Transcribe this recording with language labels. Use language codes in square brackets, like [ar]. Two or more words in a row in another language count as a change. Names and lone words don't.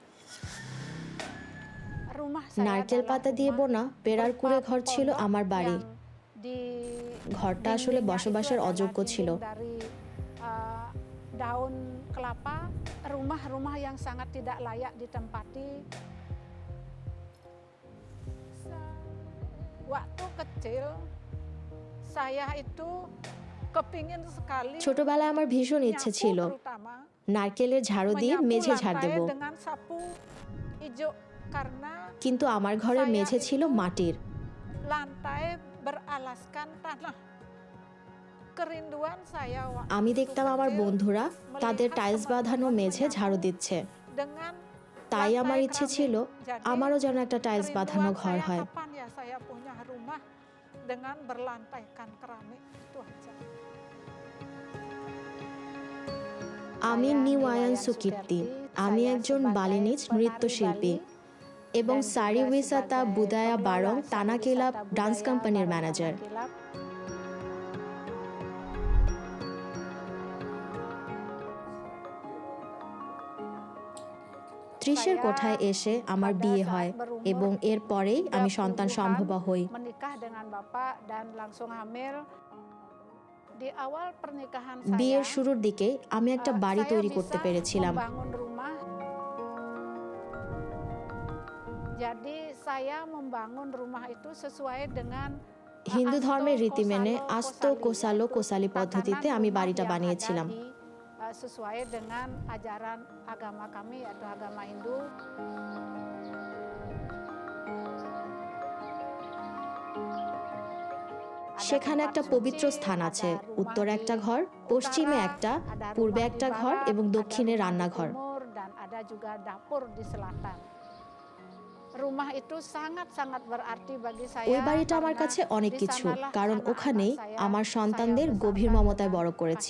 [bn] নারকেল পাতা দিয়ে বোনা পেড়ার কুড়ে ঘর ছিল আমার বাড়ি। ঘরটা আসলে বসবাসের অযোগ্য ছিল। [id] daun kelapa, rumah-rumah yang sangat tidak layak ditempati. Waktu kecil saya itu kepingin sekali [bn] ছোটবেলায় আমার ভীষণ ইচ্ছে ছিল নারকেলের ঝাড়ু দিয়ে মেঝে ঝাড় দেব, [id] dengan sapu hijau karena [bn] কিন্তু আমার ঘরের মেঝে ছিল মাটির। [id] lantai beralaskan tanah. Kerinduan saya [bn] আমি দেখতাম আমার বন্ধুরা তাদের টাইলস বাঁধানো মেঝে ঝাড়ু দিচ্ছে, [id] dengan [bn] তাই আমার ইচ্ছে ছিল আমারও যেন একটা টাইলস বাঁধানো ঘর হয়। [id] kapan ya saya punya rumah dengan berlantaikan keramik itu aja. [bn] আমি নিওয়ায়ান সুকীর্তি। আমি একজন বালিনিজ নৃত্যশিল্পী এবং সারি উইসাতা বুদায়া বারং তানাকিলাব ডান্স কোম্পানির ম্যানেজার। ত্রিশের কোঠায় এসে আমার বিয়ে হয় এবং এর পরেই আমি সন্তান সম্ভবা হই। [id] Menikah dengan bapak dan langsung hamil. Di awal pernikahan [bn] বিয়ের [id] saya, [bn] শুরুর দিকে আমি একটা বাড়ি তৈরি করতে পেরেছিলাম। [id] membangun rumah. Jadi saya membangun rumah itu sesuai dengan [bn] হিন্দু Asto ধর্মের রীতি মেনে Kosalo আস্তো কোসালো কোসালি পদ্ধতিতে আমি বাড়িটা বানিয়েছিলাম। [id] sesuai dengan ajaran agama kami yaitu agama Hindu. [bn] সেখানে একটা পবিত্র স্থান আছে। উত্তরে একটা ঘর, পশ্চিমে একটা, পূর্বে একটা ঘর এবং দক্ষিণে রান্নাঘর। [id] Dan ada juga dapur di selatan. Rumah itu sangat-sangat berarti bagi saya. [bn] ওই বাড়িটা আমার কাছে অনেক কিছু, কারণ ওখানেই আমার সন্তানদের গভীর মমতায় বড় করেছি।